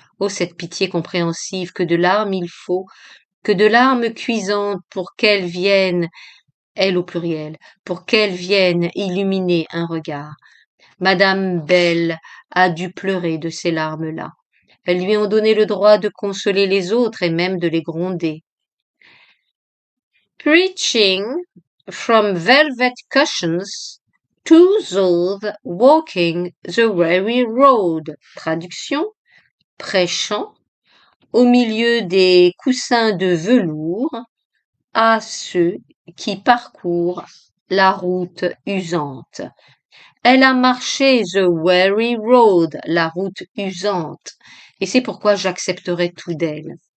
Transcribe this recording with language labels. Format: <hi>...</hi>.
<fr>Oh, cette pitié compréhensive, que de larmes il faut, que de larmes cuisantes pour qu'elles viennent, elles au pluriel, pour qu'elles viennent illuminer un regard. Madame Belle a dû pleurer de ces larmes-là. Elles lui ont donné le droit de consoler les autres et même de les gronder.</fr> <en>Preaching from velvet cushions to those walking the weary road.</en> <fr>Traduction, prêchant au milieu des coussins de velours à ceux qui parcourent la route usante. Elle a marché</fr> <en>the weary road,</en> <fr>la route usante, et c'est pourquoi j'accepterai tout d'elle.</fr>